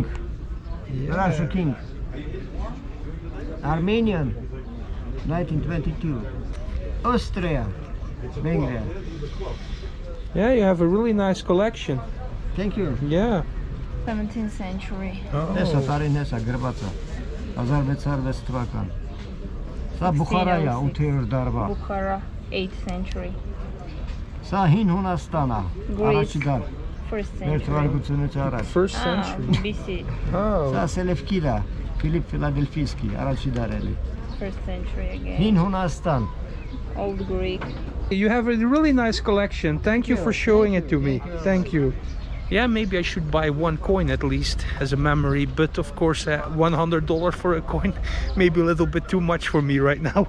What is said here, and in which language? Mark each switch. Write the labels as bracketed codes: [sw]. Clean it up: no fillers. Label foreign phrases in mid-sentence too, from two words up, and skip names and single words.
[en] yeah. Russian King. Armenian, 1922. Austria, Vengria. Yeah, you have a really nice collection. Thank you. Yeah. 17th century. [hy] Հեսա [en] Oh. [hy] տարին հեսա գրված է 1606 թվական։ Սա Բուխարա է 8-րդ դարվա։ [en] Bukhara, 8th century. [hy] Սա հին Հունաստան է, առաջի դար։ [en] First [hy] Մեր [en] century. [hy] թվարկությունից առաջ։ [en] First Ah, century. BC. [hy] Սա [en] Oh. [hy] Սելևկիր է, Ֆիլիպ Ֆիլադելֆիսկի, առաջի դար էլի։ [en] First century again. [hy] Հին Հունաստան։ [en] Old Greek. You have a really nice collection. Thank you for showing it to me. Thank you. Yeah, maybe I should buy one coin at least as a memory, but of course $100 for a coin maybe a little bit too much for me right now.